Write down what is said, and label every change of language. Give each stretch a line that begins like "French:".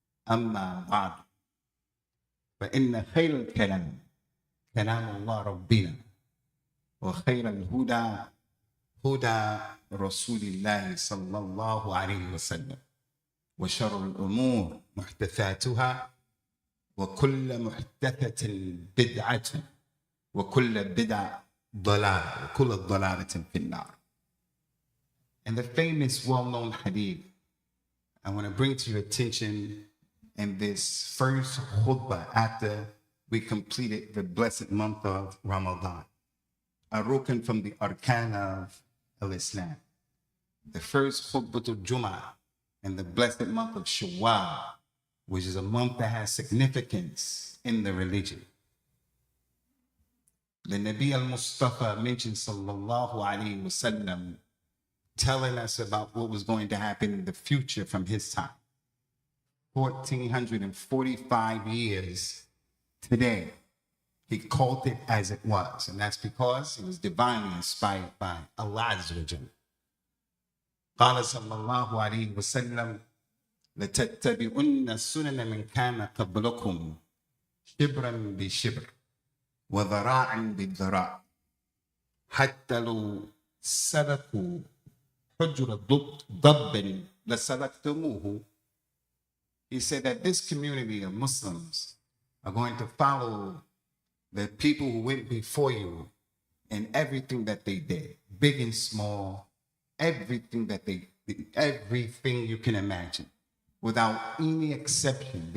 Arabic: أما بعد فإن خير الكلام كلام الله ربنا وخير الهدى هدى رسول الله صلى الله عليه وسلم وشر الأمور محدثاتها وكل محدثة بدعة وكل بدعة ضلالة وكل ضلالة في النار.
English: And the famous well-known hadith I want to bring to your attention in this first khutbah after we completed the blessed month of Ramadan, a rukn from the arkan of Islam. The first khutbah of Jumu'ah in the blessed month of Shawwal, which is a month that has significance in the religion. The Nabi al-Mustafa mentioned sallallahu alayhi wa sallam, telling us about what was going to happen in the future from his time. 1445 years today, he called it as it was, and that's because it was divinely inspired by Allah Azza wa Jalla.
Arabic: قال صلى الله عليه وسلم لتتبعن السنن من كان قبلكم شبرا بشبر وذراعا بالذراع حتى لو سلكوا حجر ضب لسلكتموه.
English: He said that this community of Muslims are going to follow the people who went before you in everything that they did, big and small, everything that they did, everything you can imagine, without any exception.